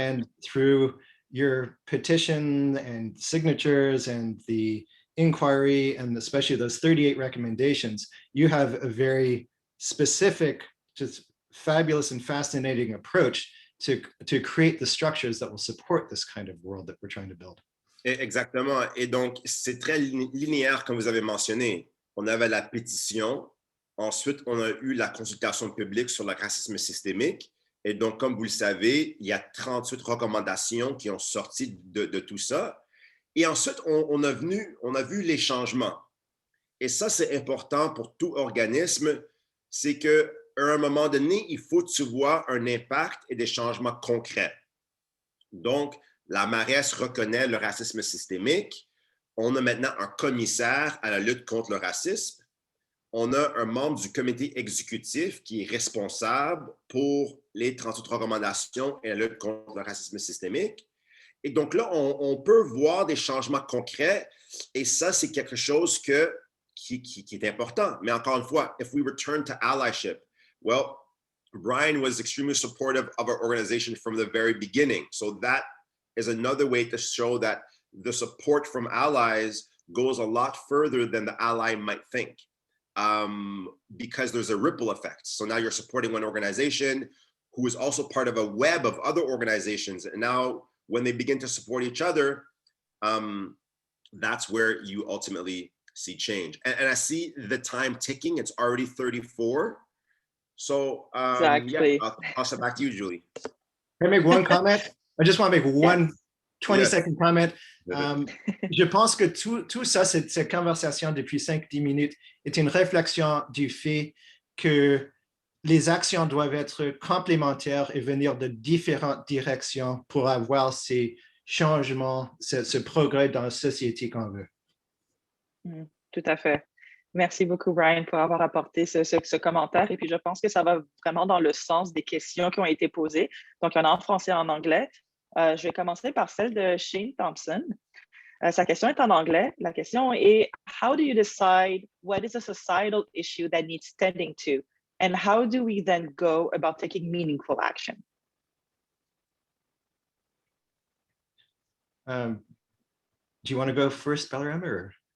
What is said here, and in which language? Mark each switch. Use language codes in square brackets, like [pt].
[en] And through your petition and signatures and the inquiry, and especially those 38 recommendations, you have a very specific, just fabulous and fascinating approach to create the structures that will support this kind of world that we're trying to build. [fr] Exactement. Et donc, c'est très linéaire, comme vous avez mentionné. On avait la pétition. Ensuite, on a eu la consultation publique sur le racisme systémique. Et donc, comme vous le savez, il y a 38 recommandations qui ont sorti de tout ça. Et ensuite, on a vu les changements. Et ça, c'est important pour tout organisme. C'est qu'à un moment donné, il faut que tu vois un impact et des changements concrets. Donc, la Maresse reconnaît le racisme systémique. On a maintenant un commissaire à la lutte contre le racisme. On a un membre du comité exécutif qui est responsable pour les 38 recommandations et la lutte contre le racisme systémique. Et donc là, on peut voir des changements concrets. Et ça, c'est quelque chose qui est important. Mais encore une fois, [en] if we return to allyship, well, Brian was extremely supportive of our organization from the very beginning. So that is another way to show that the support from allies goes a lot further than the ally might think, because there's a ripple effect. So now you're supporting one organization who is also part of a web of other organizations. And now when they begin to support each other, that's where you ultimately see change. And I see the time ticking. It's already 34. So exactly. Yeah, I'll send back to you, Julie. Can I make one comment? I just want to make one 20-second comment. [fr] Je pense que tout ça, cette conversation depuis 5-10 minutes est une réflexion du fait que les actions doivent être complémentaires et venir de différentes directions pour avoir ces changements, ce progrès dans la société qu'on veut. Tout à fait. Merci beaucoup, Brian, pour avoir apporté ce commentaire. Et puis, je pense que ça va vraiment dans le sens des questions qui ont été posées. Donc, il y en a en français et en anglais. Je vais commencer par celle de Shane Thompson. Sa question est en anglais. La question est, [en] how do you decide what is a societal issue that needs tending to? And how do we then go about taking meaningful action? Do you want to go first, Balaram, or?